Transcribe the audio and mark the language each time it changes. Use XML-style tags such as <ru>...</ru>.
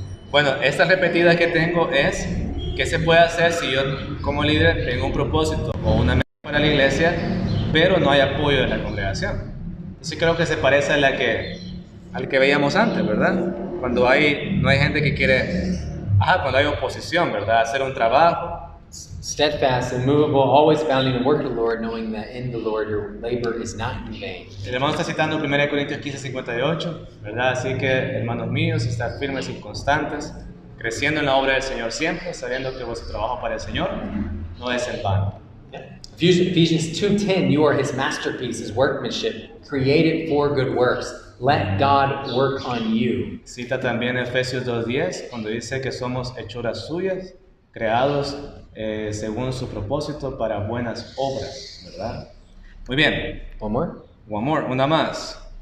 <es>Bueno, esta repetida que tengo es, ¿qué se puede hacer si yo como líder tengo un propósito o una meta para la iglesia, pero no hay apoyo de la congregación? Entonces creo que se parece al que veíamos antes, ¿verdad? Cuando no hay gente que quiere, cuando hay oposición, ¿verdad? Hacer un trabajo.</es> <en>Steadfast, immovable, always abounding in the work of the Lord, knowing that in the Lord your labor is not in vain.</en> <es>El hermano está citando 1 Corintios 15:58, ¿verdad? Así que, hermanos míos, estar firmes y constantes, creciendo en la obra del Señor siempre, sabiendo que vuestro trabajo para el Señor no es en vano.</es> <en>Ephesians 2:10, you are his masterpiece, his workmanship, created for good works. Let God work on you.</en> <es>Cita también Efesios 2:10, cuando dice que somos hechuras suyas, creados según su propósito para buenas obras, ¿verdad? Muy bien.</es> <en>One more. One more,</en> <es>una más.</es>